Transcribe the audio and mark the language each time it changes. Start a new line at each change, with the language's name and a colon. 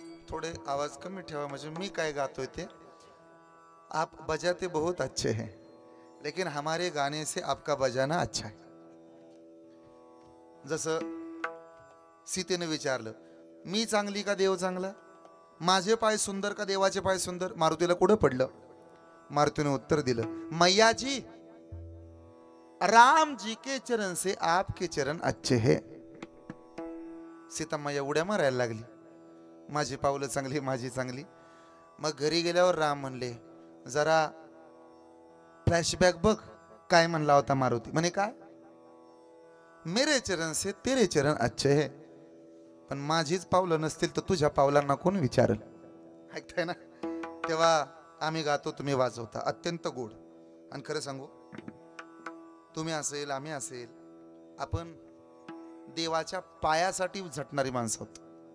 Marathi: थोड़े आवाज कमी ठेवा म्हणजे मी काय गातोय ते.
Hindi: आप बजाते बहुत अच्छे हैं लेकिन हमारे गाने से आपका बजाना अच्छा है.
Marathi: जसं सीतेने विचारलं मी चांगली का देव चांगला, माझे पाय सुंदर का देवाचे पाय सुंदर. मारुतीला कुठं पडलं. मारुतीने उत्तर दिलं,
Hindi: मैया जी, राम जी के चरण से आपके चरण अच्छे है.
Marathi: सीता मैया उड्या मारायला लागली, माझी पावलं चांगली, माझी चांगली. मग घरी गेल्यावर राम म्हणले, जरा फ्लॅशबॅक बघ, काय म्हणला होता मारुती. म्हणे काय,
Hindi: मेरे चरण से तेरे चरण अच्छे है.
Marathi: पण माझीच पावलं नसतील तर तुझ्या पावलांना कोण विचारल. ऐकताय ना. तेव्हा आम्ही गातो, तुम्ही वाजवता, अत्यंत गोड. आणि खरं सांगू, तुम्ही असेल, आम्ही असेल, आपण देवाच्या पायासाठी झटणारी माणसं आहोत.